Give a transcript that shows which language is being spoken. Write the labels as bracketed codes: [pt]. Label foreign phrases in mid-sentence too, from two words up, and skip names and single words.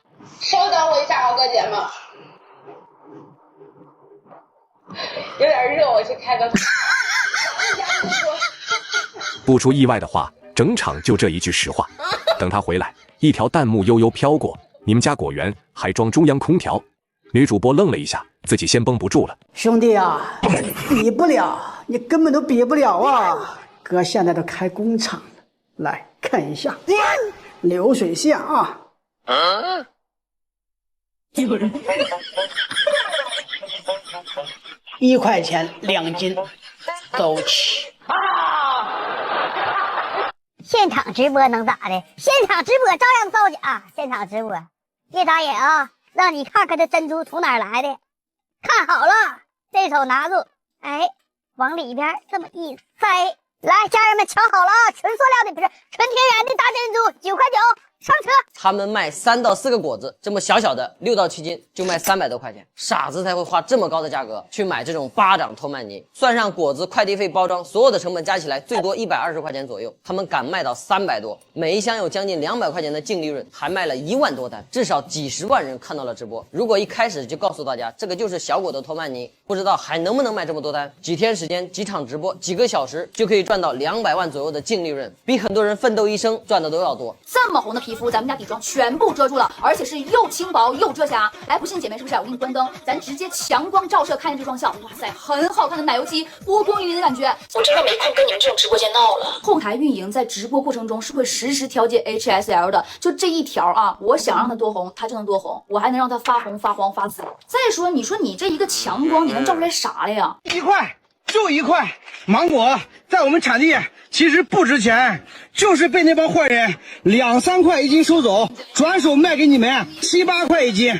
[zh] 稍等我一下，豪哥姐们，有點熱，我去開個。不出意外的話，整場就這一句實話。等他回來，一條彈幕悠悠飄過：“你們家果園還裝中央空調？” 女主播愣了一下，自己先繃不住了。兄弟啊，比不了，你根本都比不了啊！哥现在都開工廠了，來看一下流水線啊。1塊錢2斤，走起！現場直播能咋的？現場直播照樣造假。現场直播，别打眼啊，讓你看看這珍珠從哪兒來的。看好了，這手拿住，哎，往裡邊這麼一塞，來，家人們瞧好了啊，純塑料的，不是純天然的大珍珠，9 塊9。上車！他們賣3到4個果子，這麼小小的6到7斤就賣300多塊錢，傻子才會花這麼高的價格去買這種巴掌托曼尼。算上果子、快遞費、包裝，所有的成本加起來最多120塊錢左右，他們敢賣到300多，每一箱有將近200塊錢的淨利潤，還賣了1萬多單，至少幾十萬人看到了直播。如果一開始就告訴大家這個就是小果的托曼尼，不知道還能不能賣這麼多單？幾天時間、幾場直播、幾個小時就可以賺到200萬左右的淨利潤，比很多人奮鬥一生賺的都要多。這麼紅的皮膚，咱們家底妝全部遮住了，而且是又輕薄又遮瑕。哎，不信姐妹是不是？我給你關燈，咱直接強光照射，看见這雙效，哇塞，很好看的奶油肌，波光粼粼的感覺。我真的沒空跟你們這種直播間鬧了。後台運營在直播過程中是會實時調節 HSL 的，就這一條啊，我想讓它多紅，它就能多紅，我還能讓它發紅、發黃、發紫。再說，你說你這一個強光，你能照出來啥了呀？1塊就1塊，芒果在我們產地其實不值錢，就是被那幫壞人2、3塊1斤收走，轉手賣給你們7、8塊1斤。